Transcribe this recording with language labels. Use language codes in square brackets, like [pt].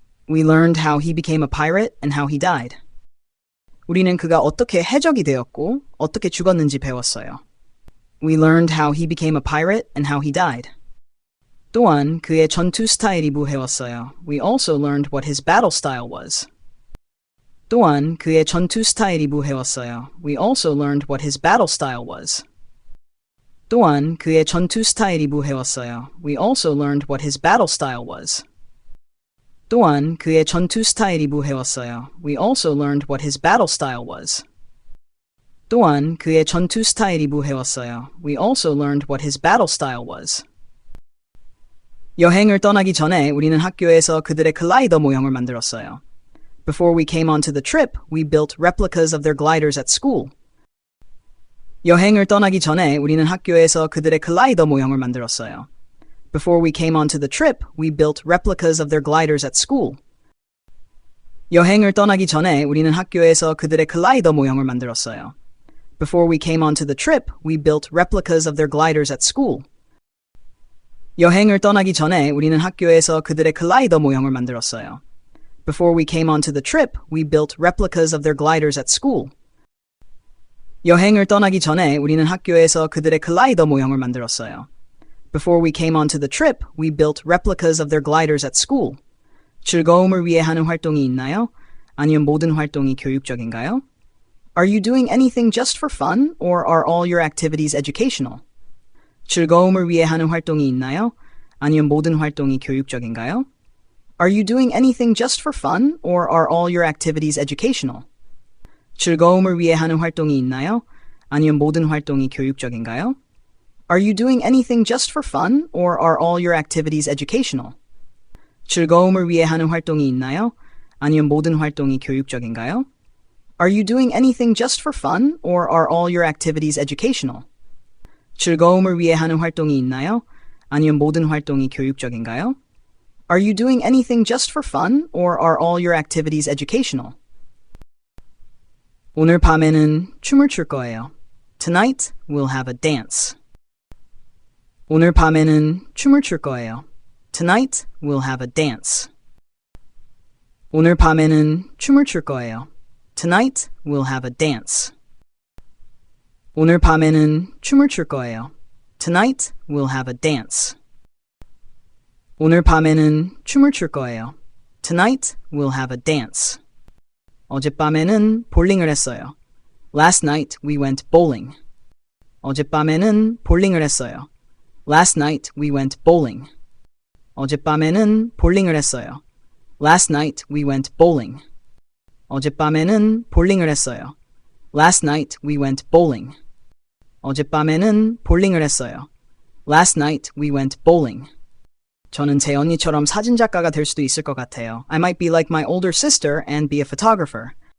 [en] We learned how he became a pirate and how he died. [ko] 우리는 그가 어떻게 해적이 되었고 어떻게 죽었는지 배웠어요. [en] We learned how he became a pirate and how he died. [ko] 또한 그의 전투 스타일이 무해웠어요. [en] We also learned what his battle style was. [ko] 또한 그의 전투 스타일이 무해웠어요. [en] We also learned what his battle style was. [ko] 또한 그의 전투 스타일이 무해웠어요. [en] We also learned what his battle style was. [ko] 또한 그의 전투 스타일이 무해웠어요. [en] We also learned what his battle style was. [ko] 또한 그의 전투 스타일이 무해웠어요. [en] We also learned what his battle style was. [ko] 여행을 떠나기 전에 우리는 학교에서 그들의 글라이더 모형을 만들었어요. [en] Before we came onto the trip, we built replicas of their gliders at school. [ko] 여행을 떠나기 전에 우리는 학교에서 그들의 글라이더 모형을 만들었어요. [en] Before we came onto the trip, we built replicas of their gliders at school. [ko] 여행을 떠나기 전에 우리는 학교에서 그들의 글라이더 모형을 만들었어요. [en] Before we came onto the trip, we built replicas of their gliders at school. [ko] 여행을 떠나기 전에 우리는 학교에서 그들의 글라이더 모형을 만들었어요. [en] Before we came onto the trip, we built replicas of their gliders at school. [ko] 여행을 떠나기 전에 우리는 학교에서 그들의 글라이더 모형을 만들었어요. [en] Before we came onto the trip, we built replicas of their gliders at school. [ko] 즐거움을 위해 하는 활동이 있나요? 아니면 모든 활동이 교육적인가요? [en] Are you doing anything just for fun, or are all your activities educational? [ko] 즐거움을 위해 하는 활동이 있나요? 아니면 모든 활동이 교육적인가요? [en] Are you doing anything just for fun, or are all your activities educational? [ko] 즐거움을 위해 하는 활동이 있나요? 아니면 모든 활동이 교육적인가요? [en] Are you doing anything just for fun, or are all your activities educational? [ko] 즐거움을 위해 하는 활동이 있나요? 아니면 모든 활동이 교육적인가요? [en] Are you doing anything just for fun, or are all your activities educational? [ko] 즐거움을 위해 하는 활동이 있나요? 아니면 모든 활동이 교육적인가요? [en] Are you doing anything just for fun, or are all your activities educational? [ko] 오늘 밤에는 춤을 출 거예요. [en] Tonight, we'll have a dance. [ko] 오늘 밤에는 춤을 출 거예요. [en] Tonight, we'll have a dance. [ko] 오늘 밤에는 춤을 출 거예요. [en] Tonight, we'll have a dance. [ko] 오늘 밤에는 춤을 출 거예요. [en] Tonight, we'll have a dance. [ko] 오늘 밤에는 춤을 출 거예요. [en] Tonight, we'll have a dance. [ko] 어젯밤에는 볼링을 했어요. [en] Last night, we went bowling. [ko] 어젯밤에는 볼링을 했어요. [en] Last night, we went bowling. [ko] 어젯밤에는 볼링을 했어요. [en] Last night, we went bowling. [ko] 어젯밤에는 볼링을 했어요. [en] Last night, we went bowling. [ko] 어젯밤에는 볼링을 했어요. [en] Last night, we went bowling. [ko] 저는 제 언니처럼 사진작가가 될 수도 있을 것 같아요. [en] I might be like my older sister and be a photographer.